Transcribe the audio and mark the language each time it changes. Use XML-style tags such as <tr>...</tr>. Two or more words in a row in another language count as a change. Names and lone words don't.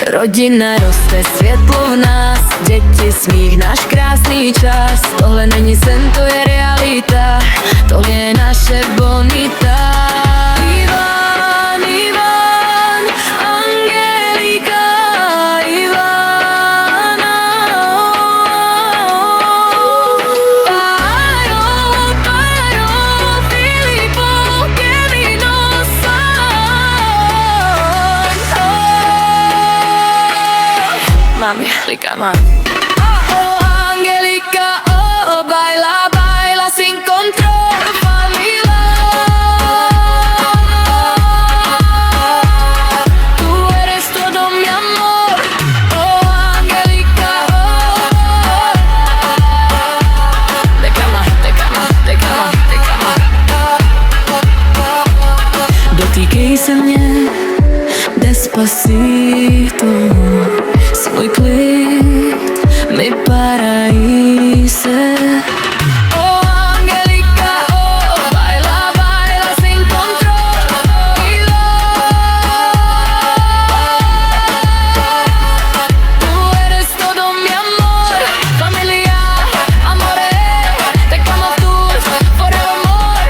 <cs>Rodina roste, světlo v nás, děti, smích, náš krásný čas. Tohle není sen, to je realita, tohle je naše bonita. Ivan, Ivan, Angelica, Ivana. Mami, Angelica, mami.</cs> <es>Oh, Angelica, oh, baila, baila sin control, familia. Tú eres todo mi amor. Oh, Angelica, oh. De cama, de cama, de cama, de cama.</es> <cs>Dotýkej se mě, despacito. Svůj klid,</cs> <es>mi paraíse. Oh, Angelica, oh, baila, baila sin control. Tú eres todo mi amor. Familia, amore, te amo tú, forevermore.</es>